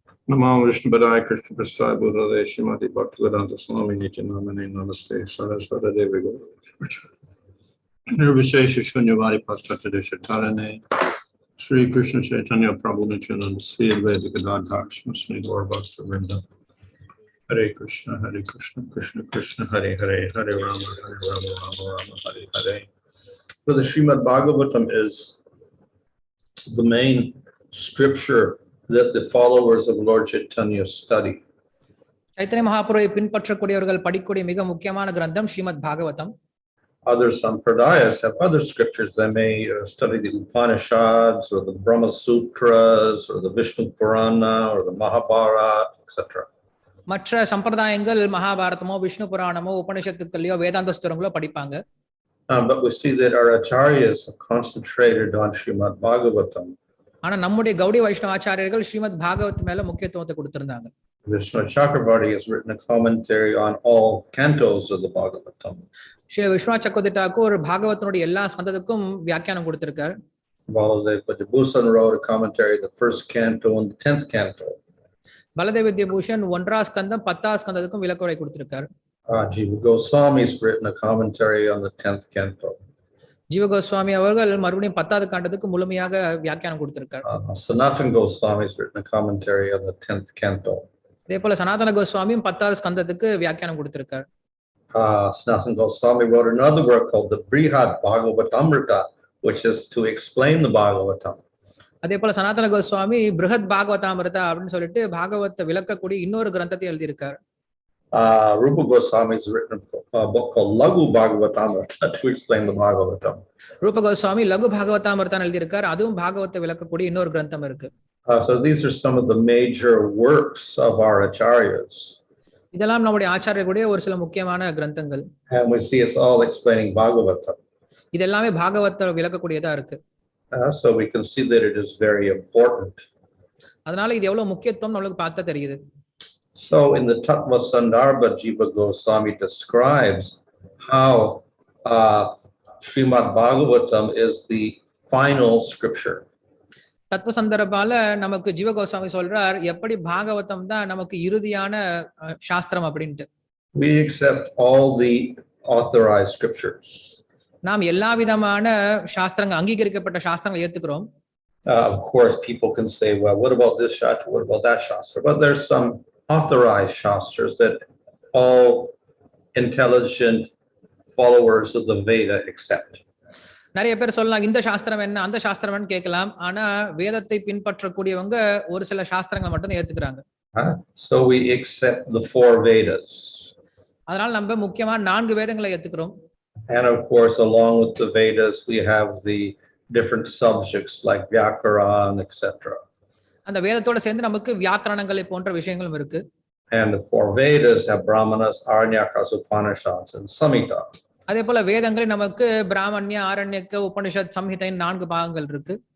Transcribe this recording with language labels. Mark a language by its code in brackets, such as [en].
[sa] Namo Vishnu Padaya Krishna Prasthaya Bhutale Srimati Bhaktivedanta Swami Nityanamane Namaste Saraswata Devi Guru Nirvishesha Shunyavadi Paschatadesha Tarane Sri Krishna Chaitanya Prabhu Nityananda Sri Advaita Gadadhar Smasmi Gaur Bhakta Vrinda Hare Krishna Krishna Krishna Hare Hare Hare Rama Rama Rama Hare Hare. [en] So the Srimad Bhagavatam is the main scripture that the followers of Lord Chaitanya study. [ta] Chaitanya மகாபுருவை பின்பற்றக்கூடியவர்கள் படிக்கக்கூடிய மிக முக்கியமான கிரந்தம் Srimad Bhagavatam. [en] Other sampradayas have other scriptures. They may study the Upanishads or the Brahma Sutras or the Vishnu Purana or the Mahabharata, etc. [ta] மற்ற சம்பிரதாயங்கள் மகாபாரதமோ விஷ்ணு புராணமோ உபனிஷத்துக்களையோ வேதாந்தஸ்தரங்களோ படிப்பாங்க. [en] But we see that our acharyas have concentrated on Srimad Bhagavatam. [ta] ஆனா நம்முடைய கௌடி வைஷ்ணவ ஆச்சாரியர்கள் ஸ்ரீமத் பாகவத் மேல முக்கியத்துவத்தை கொடுத்திருந்தாங்க. [en] Vishnu Chakravarti has written a commentary on all cantos of the Bhagavatam. [ta] Sri Viswanath சக்கரவர்த்தி தாக்கூர் பாகவதனுடைய எல்லா ஸ்கந்தத்துக்கும் வியாக்கியானம் கொடுத்திருக்கார். [en] Baladev Vidyabhushan wrote a commentary on the first canto and the 10th canto. [ta] பலதேவ Vidyabhushan 1ஆம் ஸ்கந்தம் 10ஆம் ஸ்கந்தத்துக்கும் விளக்கவுரை கொடுத்திருக்கார். [en] Jiva Goswami has written a commentary on the 10th canto. [ta] ஜீவ கோஸ்வாமி அவர்கள் மறுபடியும் 10வது காண்டத்துக்கு முழுமையாக வியாக்கியானம் கொடுத்திருக்கார். [en] Sanatana Goswami has written a commentary on the 10th canto. [ta] அதே போல சனாதன கோஸ்வாமியும் 10வது ஸ்கந்தத்துக்கு வியாக்கியானம் கொடுத்திருக்கார். [en] Sanatana Goswami wrote another work called the Brihad Bhagavatamrita, which is to explain the Bhagavatam. [ta] அதே போல சனாதன கோஸ்வாமி பிருஹத் பாகவதாமிருதா அப்படின்னு சொல்லிட்டு பாகவத்தை விளக்கக்கூடிய இன்னொரு கிரந்தத்தை எழுதியிருக்கார். [en] Rupa Goswami has written a book called Lagu Bhagavatamrita to explain the Bhagavatam. [ta] ரூப கோஸ்வாமி லகு பாகவதாமிருதான் எழுதியிருக்கார். அதுவும் பாகவத்தை விளக்கக்கூடிய இன்னொரு கிரந்தம் இருக்கு. [en] So these are some of the major works of our acharyas. [ta] இதெல்லாம் நம்முடைய ஆச்சாரியர்களுடைய ஒரு சில முக்கியமான கிரந்தங்கள். [en] And we see it's all explaining Bhagavata. [ta] இது எல்லாமே பாகவத்தை விளக்கக்கூடியதா இருக்கு. [en] So we can see that it is very important. [ta] அதனால இது எவ்வளவு முக்கியத்துவம் நம்மளுக்கு பார்த்தா தெரியுது. [en] So in the Tattva Sandarbha, Jiva Goswami describes how Srimad Bhagavatam is the final scripture. [ta] தத்துவ சந்தர்பால நமக்கு ஜீவ கோஸ்வாமி சொல்றார் எப்படி பாகவதம் தான் நமக்கு இறுதியான சாஸ்திரம் அப்படின்ட்டு. [en] We accept all the authorized scriptures. [ta] நாம் எல்லா விதமான சாஸ்திரங்கள் அங்கீகரிக்கப்பட்ட சாஸ்திரங்களை ஏத்துக்கிறோம். [en] Of course, people can say, well, what about this shastra? What about that shastra? But there's some authorized shastras that all intelligent followers of the Veda accept. [ta] நிறைய பேர் சொல்லலாம் இந்த சாஸ்திரம் என்ன அந்த சாஸ்திரம் என்ன கேட்கலாம். ஆனா வேதத்தை பின்பற்றக்கூடியவங்க ஒரு சில சாஸ்திரங்களை மட்டும் ஏத்துக்கிறாங்க. [en] So we accept the 4 Vedas. [ta] அதனால நம்ம முக்கியமா 4 வேதங்களை ஏத்துக்கிறோம். [en] And of course, along with the Vedas, we have the different subjects like Vyakaran, etc. [ta] அந்த வேதத்தோட சேர்ந்து நமக்கு வியாக்கரணங்களை போன்ற விஷயங்களும் இருக்கு. [en] And the 4 Vedas have Brahmanas, Aranyakas, Upanishads, and Samhita. [ta] அதே போல வேதங்களில் நமக்கு பிராமணிய, ஆரண்யக்க, உபனிஷத், சம்ஹிதை 4 பாகங்கள் இருக்கு.